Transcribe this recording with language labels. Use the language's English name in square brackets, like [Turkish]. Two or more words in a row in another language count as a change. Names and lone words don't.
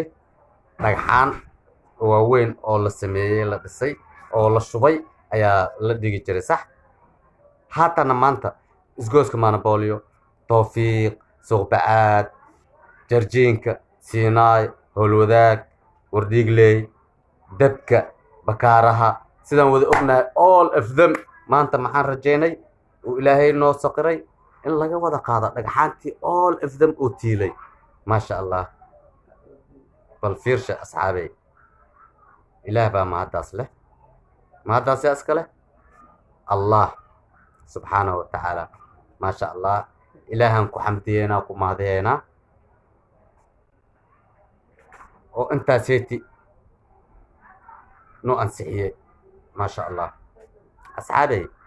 [Somali] dhagxaan waaweyn oo la sameeyey la dhisay oo la shubay ayaa la dhigi jiray sax haatana maanta isgooska manabolio towfiiq suuqbacaad jarjiinka siinaay howlwadaag wardhiigley dabka bakaaraha sidaan wada ognahay [English] all of them [Somali] maanta maxaan rajaynay uu ilaahay noo saqiray in laga wada qaado dhagxaantii [English] all of them [Somali] oo tiilay [Arabic] ما شاء الله [Somali] bal fiirsha asxaabey ilaah baa mahaddaas leh mahaddaas yaa iska leh [Arabic] الله سبحانه وتعالى ما شاء الله [Somali] ilaahaan ku xamdiyeynaa ku mahadiyeynaa oo intaaseeti noo ansixiyey [Arabic] ما شاء الله [Somali] asxaabey